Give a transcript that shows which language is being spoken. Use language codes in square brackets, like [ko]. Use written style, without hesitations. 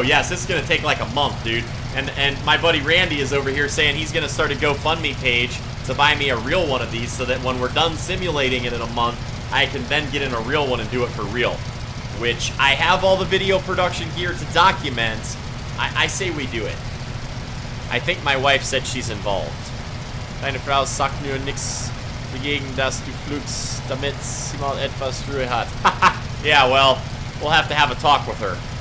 [en] Yes, this is going to take like a month, dude. And my buddy Randy is over here saying he's going to start a GoFundMe page to buy me a real one of these, so that when we're done simulating it in a month, I can then get in a real one and do it for real. Which, I have all the video production here to document. I say we do it. I think my wife said she's involved. [de] Deine Frau sagt nur nix dagegen, dass du flugst, damit sie mal etwas Ruhe hat. [en] Yeah, well, We'll have to have a talk with her.